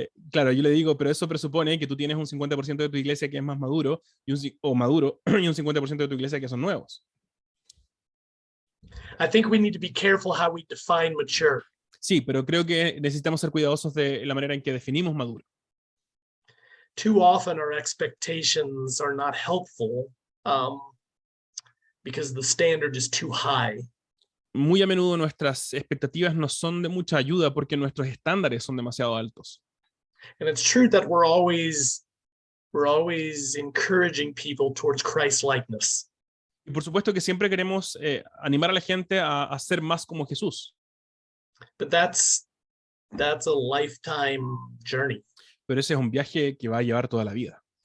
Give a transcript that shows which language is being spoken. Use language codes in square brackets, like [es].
[es] Claro, yo le digo, pero eso presupone que tú tienes un 50% de tu iglesia que es más maduro, o maduro, y un 50% de tu iglesia que son nuevos. [en] I think we need to be careful how we define mature. [es] Sí, pero creo que necesitamos ser cuidadosos de la manera en que definimos maduro. [en] Too often our expectations are not helpful because the standard is too high. [es] Muy a menudo nuestras expectativas no son de mucha ayuda porque nuestros estándares son demasiado altos. [en] And it's true that we're always encouraging people towards Christ-likeness. [es] Y por supuesto que siempre queremos animar a la gente a ser más como Jesús. [en] But that's a lifetime journey. [es] Pero ese es un viaje que va a llevar toda la vida.